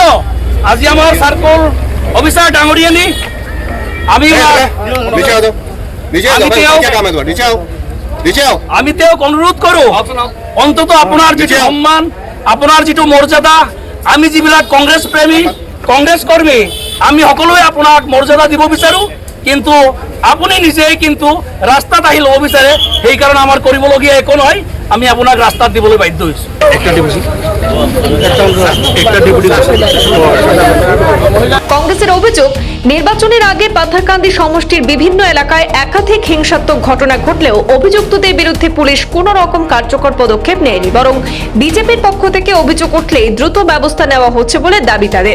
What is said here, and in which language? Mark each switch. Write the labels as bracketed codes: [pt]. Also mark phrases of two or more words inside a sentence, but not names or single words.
[as] আজি আমাৰ [en] circle officer [as] ডাঙৰিয়ানী আমি তেওঁক অনুৰোধ কৰো, অন্তত আপোনাৰ যিটো সন্মান, আপোনাৰ যিটো মৰ্যাদা, আমি যিবিলাক কংগ্ৰেছ প্ৰেমী, কংগ্ৰেছ কৰ্মী, আমি সকলোৱে আপোনাক মৰ্যাদা দিব বিচাৰো, কিন্তু আপুনি নিজেই কিন্তু ৰাস্তাত আহি ল'ব বিচাৰে। সেইকাৰণে আমাৰ কৰিবলগীয়া একো নহয়, আমি আপোনাক ৰাস্তাত দিবলৈ বাধ্য হৈছো। [bn] কংগ্রেসের অভিযোগ, নির্বাচনের আগে পাথারকান্দি সমষ্টির বিভিন্ন এলাকায় একাধিক হিংসাত্মক ঘটনা ঘটলেও অভিযুক্তদের বিরুদ্ধে পুলিশ কোনো রকম কার্যকর পদক্ষেপ নেয়নি, বরং বিজেপির পক্ষ থেকে অভিযোগ উঠলেই দ্রুত ব্যবস্থা নেওয়া হচ্ছে বলে দাবি তাদের।